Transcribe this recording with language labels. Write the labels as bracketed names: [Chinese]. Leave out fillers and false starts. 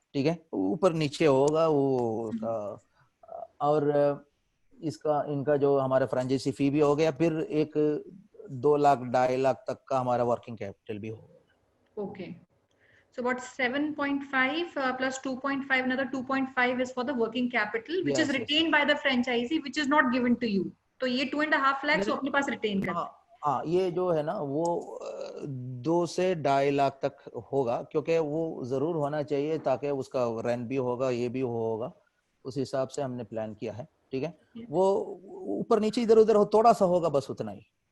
[Hindi] ठीक है, ऊपर नीचे होगा वो का। और इनका जो हमारा फ्रेंचाइजी फी भी हो गया, फिर एक 2 लाख 2.5 लाख तक का हमारा वर्किंग कैपिटल भी होगा। [English] Okay, so about 7.5 plus 2.5, another 2.5 is for the working capital, which is retained by the franchisee, which is not given to you. [Hindi] तो ये 2.5 lakhs वो अपने पास रिटेन करते हैं। हाँ, ये जो है ना वो 2 से 2.5 लाख तक होगा, क्योंकि वो जरूर होना चाहिए ताकि उसका रेंट भी होगा, ये भी होगा। उस हिसाब से हमने प्लान किया है। ठीक है, वो ऊपर नीचे इधर उधर थोड़ा सा होगा, बस उतना ही।